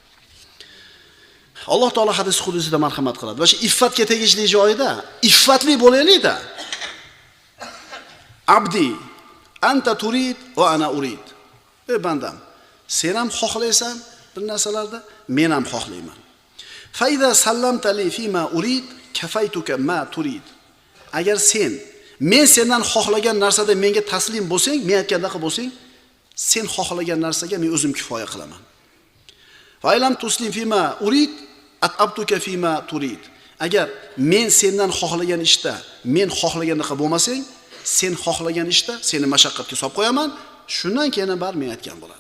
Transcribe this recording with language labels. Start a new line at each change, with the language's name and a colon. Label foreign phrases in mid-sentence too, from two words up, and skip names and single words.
Uzbek: Alloh taolo hadis qudusida marhamat qiladi. Va shu iffatga tegishli joyida iffatli bo'laylik-da.
Arabic: عبدي أنت تريد وأنا أريد.
Uzbek: Ey bandam, sen ham xohlaysan bir narsalarda, men ham xohlayman.
Arabic: فإذا سلمت لي فيما أريد كفيتك ما تريد.
Uzbek: Agar men sendan xohlagan narsada menga taslim bo'lsang, men aytgandaqa bo'lsang, sen xohlagan narsaga men o'zim kifoya qilaman.
Arabic: فإن لم تسلم فيما أريد أتعبتك فيما تريد.
Uzbek: Agar men sendan xohlagan ishda, men xohlagandaqa bo'lmasang, sen xohlagan ishda seni mashaqqatga solib qo'yaman, shundan keyin bar men aytgan bo'ladi.